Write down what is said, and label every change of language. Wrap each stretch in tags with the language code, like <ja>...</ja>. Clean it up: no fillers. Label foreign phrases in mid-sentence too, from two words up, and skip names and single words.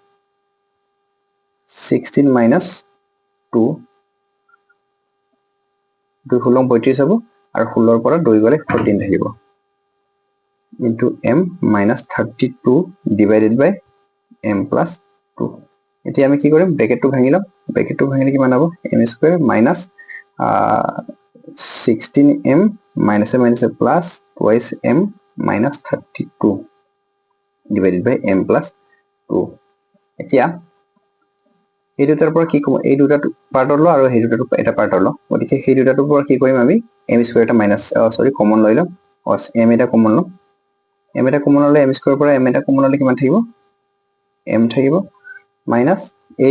<en>16 minus 2</en> <as>2 16 32 হ'ব আৰু 16 ৰ পৰা 2 গলে 14 থাকিব</as> <en>into m minus 32 divided by m plus 2</en> <as>এতিয়া আমি কি কৰিম ব্র্যাকেটটো ভাঙি লম ব্র্যাকেটটো ভাঙিলে কিমান হ'ব</as> <en>m square minus 16m minus a minus a plus twice m minus 32 divided by m plus 2</en> <as>এতিয়া এই দুটাৰ পৰা কি কম এই দুটা পাৰ্টৰ ল আৰু এই দুটা এটা পাৰ্টৰ ল গতিকে সেই দুটাৰ পৰা কি কৰিম আমি</as> <en>m square</en> <as>এটা মাইনাস সৰি কমন লৈ লম m এটা কমন লম m এটা কমন ললে</as> <en>m square</en> <as>পৰা m এটা কমন ললে কিমান থাকিব m থাকিব মাইনাস এই</as>